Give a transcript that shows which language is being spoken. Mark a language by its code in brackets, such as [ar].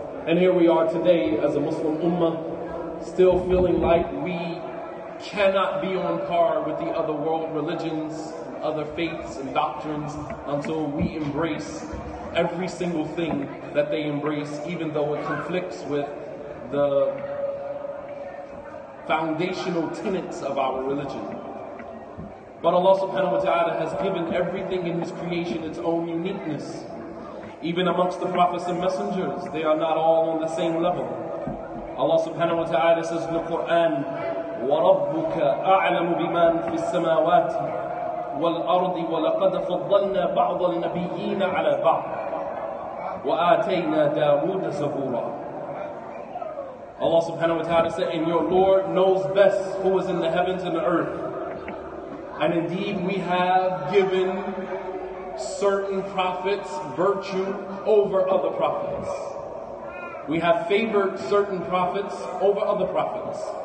[en] And here we are today as a Muslim ummah, still feeling like we cannot be on par with the other world religions, other faiths and doctrines until we embrace every single thing that they embrace, even though it conflicts with the foundational tenets of our religion. But Allah subhanahu wa ta'ala has given everything in His creation its own uniqueness. Even amongst the prophets and messengers, they are not all on the same level. Allah subhanahu wa ta'ala says in the Quran, [ar] وَرَبُّكَ أَعْلَمُ بِمَنْ فِي السَّمَاوَاتِ وَالْأَرْضِ وَلَقَدْ فَضَّلْنَا بَعْضَ النَّبِيِّينَ عَلَى بَعْضٍ وَآتَيْنَا دَاوُودَ زَبُورًا. [en] Allah subhanahu wa ta'ala said, and your Lord knows best who is in the heavens and the earth. And indeed we have given certain prophets virtue over other prophets. We have favored certain prophets over other prophets.